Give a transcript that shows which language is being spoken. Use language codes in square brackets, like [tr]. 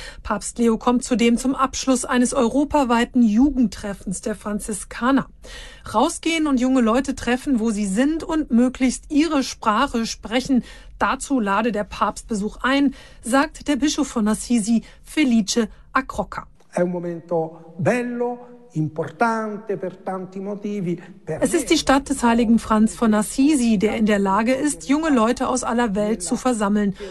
[de] Papst Leo kommt zudem zum Abschluss eines europaweiten Jugendtreffens der Franziskaner. Rausgehen und junge Leute treffen, wo sie sind und möglichst ihre Sprache sprechen, dazu lade der Papstbesuch ein, sagt der Bischof von Assisi, Felice Acrocca. [it] È un momento bello, importante per tanti motivi. [de] Es ist die Stadt des heiligen Franz von Assisi, der in der Lage ist, junge Leute aus aller Welt zu versammeln.